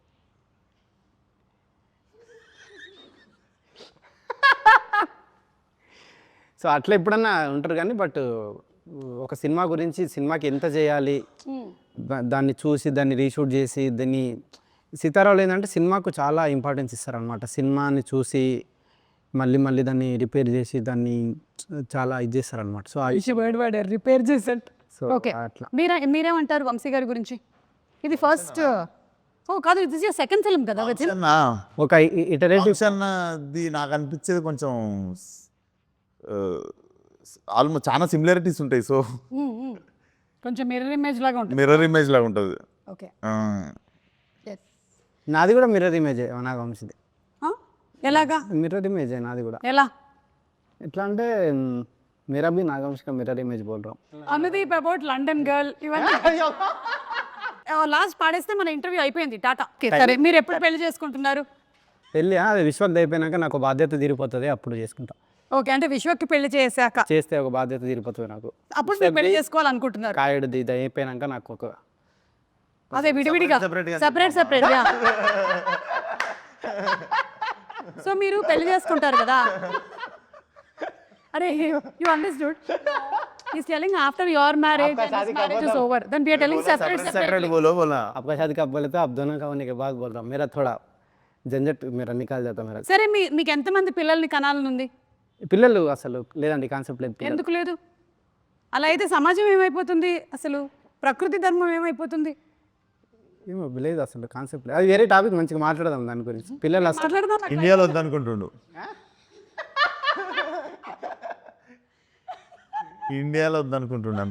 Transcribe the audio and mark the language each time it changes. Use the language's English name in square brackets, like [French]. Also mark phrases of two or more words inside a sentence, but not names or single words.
[Telugu] సో అట్లా ఎప్పుడన్నా ఉంటారు కానీ బట్ ఒక సినిమా గురించి, సినిమాకి ఎంత చేయాలి, దాన్ని చూసి దాన్ని రీషూట్ చేసి దాన్ని సీతారావులు ఏంటంటే సినిమాకు చాలా ఇంపార్టెన్స్ ఇస్తారనమాట. సినిమాని చూసి మళ్ళీ మళ్ళీ దాన్ని రిపేర్ చేసి దాన్ని చాలా ఇది చేస్తారనమాట. సో రిపేర్ చేసేట్. సో ఓకే, అట్లా మీరేమంటారు వంశీ గారి గురించి? ఇది ఫస్ట్ కాదు, ఇది [English] second film [Telugu] కదా [English] with him? [Telugu] ఒక ఇటరేటివ్ అన్నది నాకు అనిపించేది కొంచెం ఆల్మోస్ట్ చాలా సిమిలారిటీస్ ఉంటాయి. సో కొంచెం [English] mirror image [Telugu] లాగా ఉంటుంది. [English] mirror image [Telugu] లాగా ఉంటుంది. ఓకే, నాది కూడా [English] mirror imageే [Telugu] నాగవంశీది. ఎలాగా [English] mirror imageే [Telugu] నాది కూడా. ఎలా? ఎట్లా అంటే [Hindi] मेरा भी नागवंशी का [English] mirror image [Hindi] बोल रहा हूँ. [Telugu] అనుదీప్ [English] about London girl [Telugu] ఇవన్నీ లాస్ట్ పాడేస్తే మన ఇంటర్వ్యూ అయిపోయింది. టాటా. సరే, మీరు ఎప్పుడు పెళ్లి చేసుకుంటున్నారు? పెళ్ళి అది విశ్వక్ అయిపోయినాక నాకు బాధ్యత తీరిపోతుంది, అప్పుడు చేసుకుంటా. ఓకే, అంటే విశ్వక్కి పెళ్లి చేశాక చేస్తే ఒక బాధ్యత తీరిపోతుంది నాకు. అప్పుడు మీరు పెళ్లి చేసుకోవాలనుకుంటున్నారు? కాయడిది ఇది అయిపోయినాక నాకు ఒక అదే విడివిడిగా సెపరేట్. సో మీరు పెళ్లి చేసుకుంటారు కదా? అరే, [English] you understood? He's telling after your marriage and his marriage is over, then we are telling separate. [Hindi] बोला आपका शादी कब बोले तो आप दोनों का होने के बाद बोल रहा हूँ. मेरा थोड़ा झंझट मेरा निकाल जाता मेरा. [Telugu] సరే, మీకు ఎంతమంది పిల్లల్ని కనాలని ఉంది? పిల్లలు అసలు లేదండి, కాన్సెప్ట్ లేదు. ఎందుకు లేదు? అలా అయితే సమాజం ఏమైపోతుంది? అసలు ప్రకృతి ధర్మం ఏమైపోతుంది? ఏమో లేదు, అసలు కాన్సెప్ట్ లేదు. అది వేరే టాపిక్, మంచిగా మాట్లాడదాం దాని గురించి. పిల్లలు అసలు మాట్లాడదాం. ఇండియాలో వద్దనుకుంటుండు. ఇండియాలో వద్దనుకుంటున్నాను.